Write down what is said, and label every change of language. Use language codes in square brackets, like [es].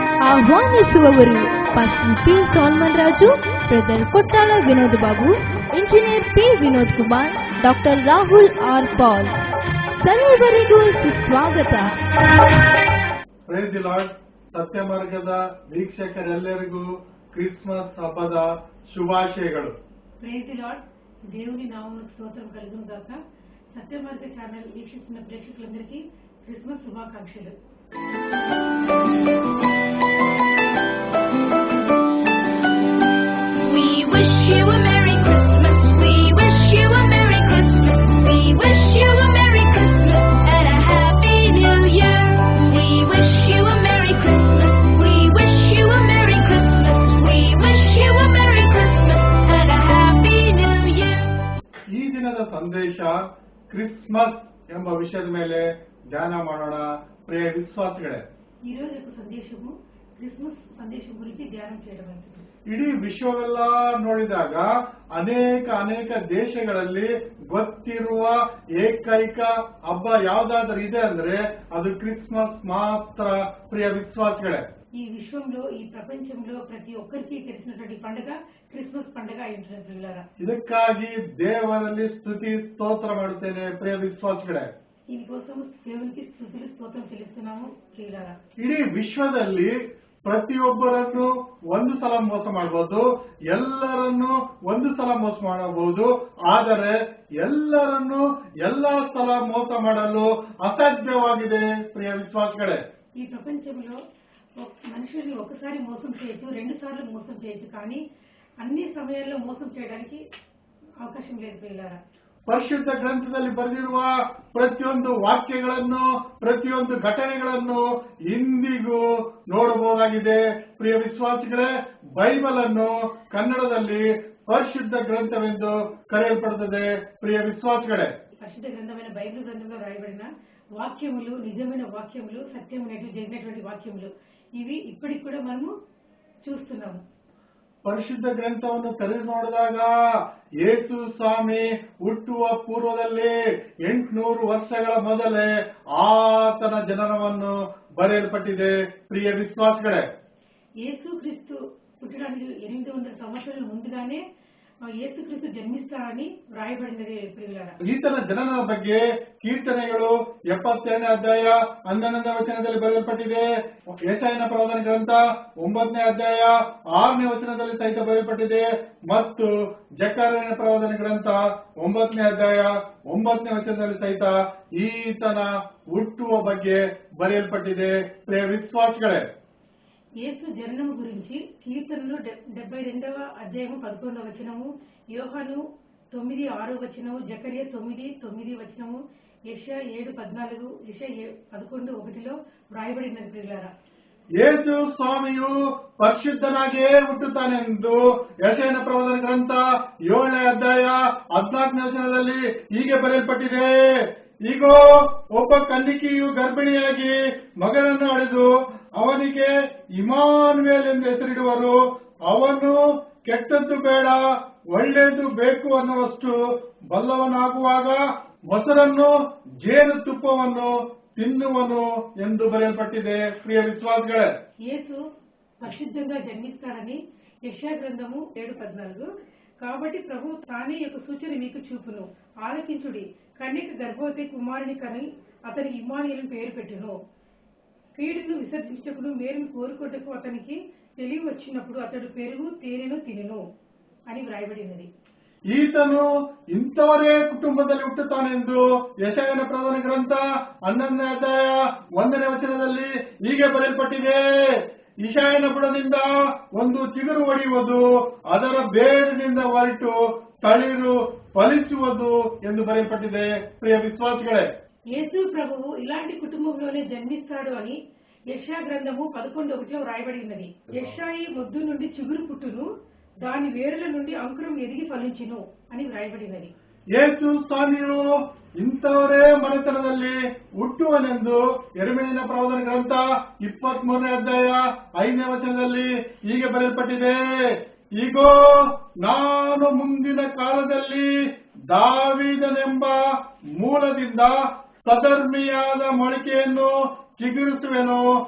[kn] ಆಹ್ವಾನಿಸುವವರು pastor P salmon Raju, brother ಕೊಟ್ಟಾಳ Vinod Babu, engineer P Vinod Kumar, doctor Rahul R Pal. ಸರ್ವರಿಗೂ ಸುಸ್ವಾಗತ. [en] Praise the lord. [kn] ಸತ್ಯ ಮಾರ್ಗದ ವೀಕ್ಷಕರೆಲ್ಲರಿಗೂ ಕ್ರಿಸ್ಮಸ್ ಹಬ್ಬದ ಶುಭಾಶಯಗಳು. [en] Praise the lord. [te] దేవుని నామమునకు స్తోత్రం కలుగును గాక. సత్యమార్గ ఛానల్ వీక్షిస్తున్న ప్రేక్షకులందరికీ క్రిస్మస్ శుభాకాంక్షలు. [en] We wish you a Merry Christmas. We wish you a Merry Christmas. We wish you a Merry Christmas and a Happy New Year. We wish you a Merry Christmas. We wish you a Merry Christmas. We wish you a Merry Christmas and a Happy New Year. [kn] ಈ ದಿನದ ಸಂದೇಶ Christmas ಎಂಬ ವಿಷಯದ ಮೇಲೆ ಧ್ಯಾನ ಮಾಡೋಣ. ಪ್ರಿಯ ವಿಶ್ವಾಸಿಗಳೇ, [te] ఈ రోజు యొక్క సందేశము క్రిస్మస్ సందేశం గురించి ధ్యానం చేయడం. [kn] ಇಡೀ ವಿಶ್ವವೆಲ್ಲ ನೋಡಿದಾಗ ಅನೇಕ ದೇಶಗಳಲ್ಲಿ ಗೊತ್ತಿರುವ ಏಕೈಕ ಹಬ್ಬ ಯಾವ್ದಾದ್ರೂ ಇದೆ ಅಂದ್ರೆ ಅದು ಕ್ರಿಸ್ಮಸ್ ಮಾತ್ರ. ಪ್ರಿಯ ವಿಶ್ವಾಸಿಗಳೇ, [te] ఈ విశ్వంలో, ఈ ప్రపంచంలో ప్రతి ఒక్కరికి తెలిసినటువంటి పండుగ క్రిస్మస్ పండుగ అయింటున్నారా. [kn] ಇದಕ್ಕಾಗಿ ದೇವರಲ್ಲಿ ಸ್ತುತಿ ಸ್ತೋತ್ರ ಮಾಡುತ್ತೇನೆ. ಪ್ರಿಯ ವಿಶ್ವಾಸಿಗಳೇ, [te] దీనికోసం దేవునికి స్తుతులు స్తోత్రం చెల్లిస్తున్నాము ప్రియులారా. [kn] ಇಡೀ ವಿಶ್ವದಲ್ಲಿ ಪ್ರತಿಯೊಬ್ಬರನ್ನು ಒಂದು ಸಲ ಮೋಸ ಮಾಡಬಹುದು, ಎಲ್ಲರನ್ನು ಒಂದು ಸಲ ಮೋಸ ಮಾಡಬಹುದು. ಆದರೆ ಎಲ್ಲರನ್ನು ಎಲ್ಲಾ ಸಲ ಮೋಸ ಮಾಡಲು ಅಸಾಧ್ಯವಾಗಿದೆ. ಪ್ರಿಯ ವಿಶ್ವಾಸಗಳೇ, [te] ఈ ప్రపంచంలో మనుషుల్ని ఒకసారి మోసం చేయొచ్చు, 2 సార్లు మోసం చేయొచ్చు, కానీ అన్ని సమయాల్లో మోసం చేయడానికి అవకాశం లేదు ప్రియులారా. [kn] ಪರಿಶುದ್ಧ ಗ್ರಂಥದಲ್ಲಿ ಬರೆದಿರುವ ಪ್ರತಿಯೊಂದು ವಾಕ್ಯಗಳನ್ನು, ಪ್ರತಿಯೊಂದು ಘಟನೆಗಳನ್ನು ಇಂದಿಗೂ ನೋಡಬಹುದಾಗಿದೆ. ಪ್ರಿಯ ವಿಶ್ವಾಸಿಗಳೇ, ಬೈಬಲ್ ಅನ್ನು ಕನ್ನಡದಲ್ಲಿ ಪರಿಶುದ್ಧ ಗ್ರಂಥವೆಂದು ಕರೆಯಲ್ಪಡುತ್ತದೆ. ಪ್ರಿಯ ವಿಶ್ವಾಸಿಗಳೇ, [te] పరిశుద్ధ గ్రంథమైన బైబిల్ గ్రంథంలో రాయబడిన వాక్యములు నిజమైన వాక్యములు, సత్యమైనటువంటి జరిగినటువంటి వాక్యములు, ఇవి ఇప్పటికి కూడా మనము చూస్తున్నాము. [kn] ಪರಿಶುದ್ಧ ಗ್ರಂಥವನ್ನು ತೆರೆದು ನೋಡಿದಾಗ ಯೇಸು ಸ್ವಾಮಿ ಹುಟ್ಟುವ ಪೂರ್ವದಲ್ಲಿ 800 ವರ್ಷಗಳ ಮೊದಲೇ ಆತನ ಜನನವನ್ನು ಬರೆಯಲ್ಪಟ್ಟಿದೆ. ಪ್ರಿಯ ವಿಶ್ವಾಸಗಳೇ, [te] యేసు క్రీస్తు పుట్టడానికి 800 సంవత్సరాల ముందుగానే యేసుక్రీస్తు జన్మిస్తారని వ్రాయబడినది ప్రియులారా. [kn] ಈತನ ಜನನದ ಬಗ್ಗೆ ಕೀರ್ತನೆಗಳು 72ನೇ ಅಧ್ಯಾಯ 11ನೇ ವಚನದಲ್ಲಿ ಬರೆಯಲ್ಪಟ್ಟಿದೆ. ಯೆಶಾಯನ ಪ್ರವಾದನ ಗ್ರಂಥ 9ನೇ ಅಧ್ಯಾಯ 6ನೇ ವಚನದಲ್ಲಿ ಸಹಿತ ಬರೆಯಲ್ಪಟ್ಟಿದೆ. ಮತ್ತು ಜಕರ್ಯನ ಪ್ರವಾದನ ಗ್ರಂಥ 9ನೇ ಅಧ್ಯಾಯ 9ನೇ ವಚನದಲ್ಲಿ ಸಹಿತ ಈತನ ಹುಟ್ಟುವ ಬಗ್ಗೆ ಬರೆಯಲ್ಪಟ್ಟಿದೆ. ಪ್ರಿಯ ವಿಶ್ವಾಸಿಗಳೇ, [te] యేసు జననము గురించి కీర్తనలు 72వ అధ్యాయము 11వ వచనము, యోహాను 9:6 వచనము, జకర్యా 9:9 వచనము, యెషయా 7:14, యెషయా 11:1లో వ్రాయబడినది ప్రియులారా. [kn] ಯೇಸು ಸ್ವಾಮಿಯು ಪರಿಶುದ್ಧನಾಗಿಯೇ ಹುಟ್ಟುತ್ತಾನೆಂದು ಯೆಶಾಯನ ಪ್ರವಾದನ ಗ್ರಂಥ 7ನೇ ಅಧ್ಯಾಯ 14ನೇ ವಚನದಲ್ಲಿ ಹೀಗೆ ಬರೆಯಲ್ಪಟ್ಟಿದೆ. ಈಗೋ ಒಬ್ಬ ಕನ್ನಿಕೆಯು ಗರ್ಭಿಣಿಯಾಗಿ ಮಗನನ್ನು ಹಡೆದು ಅವನಿಗೆ ಇಮಾನುವೇಲ್ ಎಂದು ಹೆಸರಿಡುವರು. ಅವನು ಕೆಟ್ಟದ್ದು ಬೇಡ, ಒಳ್ಳೆಯದು ಬೇಕು ಅನ್ನುವಷ್ಟು ಬಲ್ಲವನಾಗುವಾಗ ಮೊಸರನ್ನು ಜೇನುತುಪ್ಪವನ್ನು ತಿನ್ನುವನು ಎಂದು ಬರೆಯಲ್ಪಟ್ಟಿದೆ. ಪ್ರಿಯ ವಿಶ್ವಾಸಗಳೇ, [te] యేసు పరిశుద్ధంగా జన్మిస్తాడని యెషయా గ్రంథము 7:14. కాబట్టి ప్రభు తానే యొక్క సూచన మీకు చూపును, ఆలకించుడి, కన్యక గర్భవతి కుమారుని కని అతనికి ఇమ్మానుయేలు పేరు పెట్టును. కీడును విసర్జించుటకును మేలును కోరుకొటకు అతనికి తెలివి వచ్చినప్పుడు అతడు పెరుగు తేనెను తినును అని వ్రాయబడినది. [kn] ಈತನು ಇಂಥವರೇ ಕುಟುಂಬದಲ್ಲಿ ಹುಟ್ಟುತ್ತಾನೆಂದು ಯೆಶಾಯನ ಪ್ರಧಾನ ಗ್ರಂಥ 11ನೇ ಅಧ್ಯಾಯ 1ನೇ ವಚನದಲ್ಲಿ ಹೀಗೆ ಬರೆಯಲ್ಪಟ್ಟಿದೆ. ಇಷಾಯನ ಬುಡದಿಂದ ಒಂದು ಚಿಗುರು ಒಡೆಯುವುದು, ಅದರ ಬೇರಿನಿಂದ ಹೊರಟು ತಳಿರು ಫಲಿಸುವುದು ಎಂದು ಬರೆಯಲ್ಪಟ್ಟಿದೆ. ಪ್ರಿಯ ವಿಶ್ವಾಸಿಗಳೇ, [te] యేసు ప్రభువు ఇలాంటి కుటుంబంలోనే జన్మిస్తాడు అని యెషయా గ్రంథము 11:1 వ్రాయబడి ఉన్నది. యెషాయి మొద్దు నుండి చిగురు పుట్టును, దాని వేరుల నుండి అంకురం ఎదిగి ఫలించును అని వ్రాయబడినది. [kn] ಯೇಸು ಸ್ವಾಮಿಯು ಇಂಥವರೇ ಮನೆತನದಲ್ಲಿ ಹುಟ್ಟುವನೆಂದು ಯೆರೆಮೀಯನ ಪ್ರವಾದನ ಗ್ರಂಥ 23ನೇ ಅಧ್ಯಾಯ 5ನೇ ವಚನದಲ್ಲಿ ಹೀಗೆ ಬರೆಯಲ್ಪಟ್ಟಿದೆ. ಈಗೋ ನಾನು ಮುಂದಿನ ಕಾಲದಲ್ಲಿ ದಾವೀದನೆಂಬ ಮೂಲದಿಂದ ಸಧರ್ಮಿಯಾದ ಮೊಳಕೆಯನ್ನು ಚಿಗುರಿಸುವೆನು.